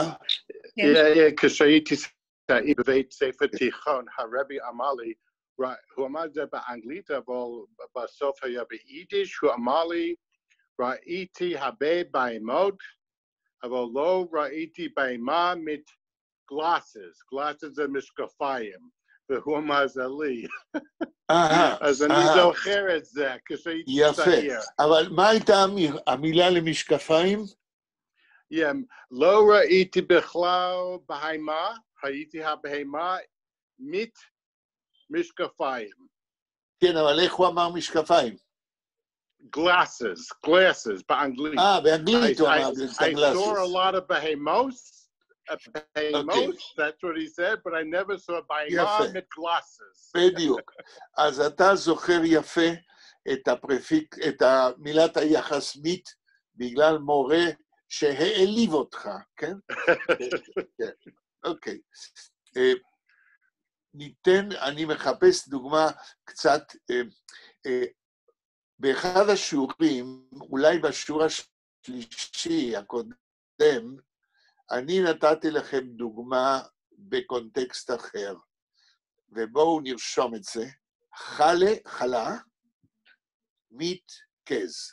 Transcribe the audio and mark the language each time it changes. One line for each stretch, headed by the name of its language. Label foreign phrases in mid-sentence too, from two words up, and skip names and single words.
Hebrew: כשהייתי בבית ספר תיכון, הרבי אמר לי, הוא אמר את זה באנגלית, אבל בסוף היה ביידיש, הוא אמר לי, ראיתי הרבה בהמות, אבל לא ראיתי בהמה mit glasses זה משקפיים, והוא אמר זה לי. אז אני זוכר את זה כשהייתי צעיר. יפה, אבל מה הייתה המילה למשקפיים? לא ראיתי בכלל בהמה, הייתי הבהמה mit משקפיים. כן, אבל איך הוא אמר משקפיים? Glasses, באנגלית. באנגלית הוא אמר את
English: I
Hebrew: הגלאסס.
English: saw a lot of behemoths, that's what he said, but I never saw a behemoth with glasses.
Hebrew: בדיוק. אז אתה זוכר יפה את מילת היחס מית, בגלל מורה שהעליב אותך, כן? כן, אוקיי. אני מחפש דוגמה קצת, באחד השיעורים, אולי בשיעור השלישי הקודם, אני נתתי לכם דוגמה בקונטקסט אחר, ובואו נרשום את זה, חלה, מית קז.